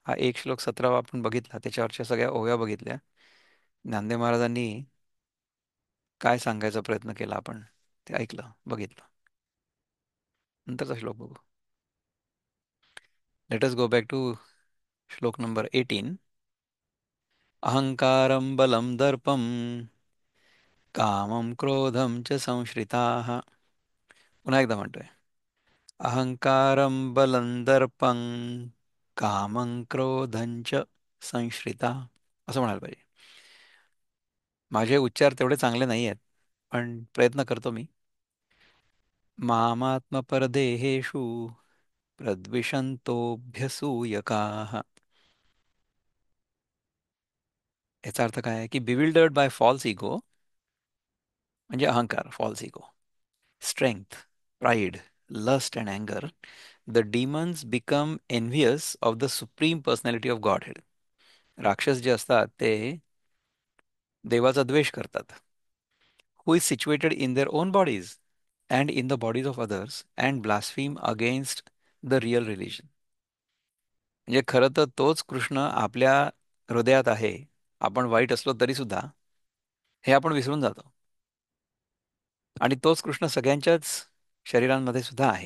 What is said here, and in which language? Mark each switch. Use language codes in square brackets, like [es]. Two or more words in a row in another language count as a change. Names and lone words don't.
[mr] हा एक श्लोक 17 आपण बघितला, त्याच्यावरच्या सगळ्या ओव्या बघितल्या. ज्ञानदेव महाराजांनी काय सांगायचा प्रयत्न केला आपण ते ऐकलं, बघितलं. नंतरचा श्लोक बघू. [en] Let us go back to shloka number 18. [sa] अहंकारं बलं दर्पं कामं क्रोधं च संश्रिताः. [mr] पुन्हा एकदा म्हणतोय. [sa] अहंकारं बलं दर्पं कामं क्रोधं च संश्रिता, [mr] असं म्हणायला पाहिजे. माझे उच्चार तेवढे चांगले नाही आहेत, पण प्रयत्न करतो मी. [sa] मामात्मपरदेहेषु प्रद्विषन्तोऽभ्यसूयकाः. [mr] याचा अर्थ काय आहे की [en] bewildered by false ego, [mr] म्हणजे अहंकार, [en] false ego, strength, pride, Lust and anger, the demons become envious of the Supreme Personality of Godhead. [mr] राक्षस जे असतात ते देवाचा द्वेष करतात. [en] who is situated in their own bodies and in the bodies of others and blaspheme against the real religion. [mr] म्हणजे खरं तर तोच कृष्ण आपल्या हृदयात आहे. आपण वाईट असलो तरी सुद्धा हे आपण विसरून जातो. आणि तोच कृष्ण सगळ्यांच्याच शरीरांमध्ये सुद्धा आहे.